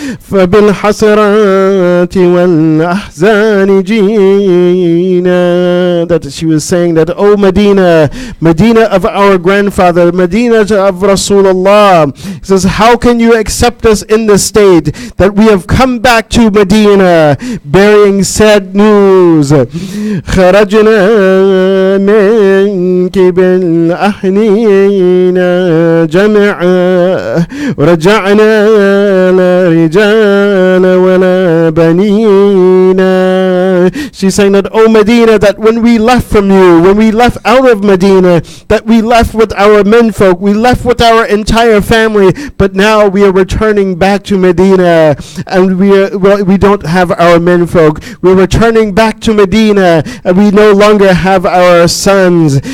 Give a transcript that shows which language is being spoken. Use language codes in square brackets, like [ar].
[ar] فبالحسرات والأحزان جينا. [en] That she was saying that, oh Medina, Medina of our grandfather, Medina of Rasulullah. He says, how can you accept us in the state that we have come back to Medina bearing sad news? [ar] خرجنا منك بالأحنين جمعا ورجعنا لا رجال ولا بنينا. [en] She's saying that, oh Medina, that when we left from you, when we left out of Medina, that we left with our menfolk, we left with our entire family, but now we are returning back to Medina, and we don't have our menfolk. We're returning back to Medina, and we no longer have our sons.